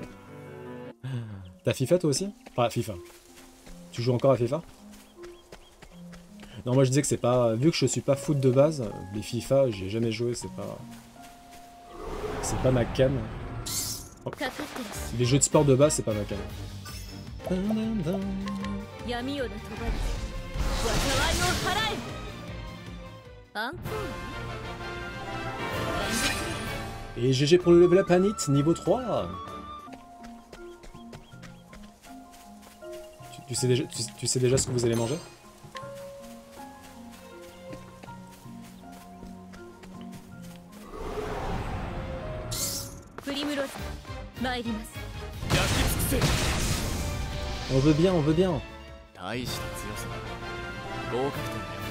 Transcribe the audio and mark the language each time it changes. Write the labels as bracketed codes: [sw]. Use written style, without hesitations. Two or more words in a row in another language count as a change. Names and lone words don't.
[fr] T'as FIFA toi aussi? Enfin, FIFA. Tu joues encore à FIFA? Non, moi je disais que c'est pas... Vu que je suis pas foot de base, les FIFA, j'ai jamais joué, c'est pas ma cam. Oh. Les jeux de sport de base, c'est pas ma cam. [ja] 闇夜の帳災いを払えアンコール [fr] Et GG pour le [en] level up [fr] Anit, niveau 3. Tu sais déjà ce que vous allez manger? On veut bien, on veut bien. [ja] 大した強さだ合格点だよ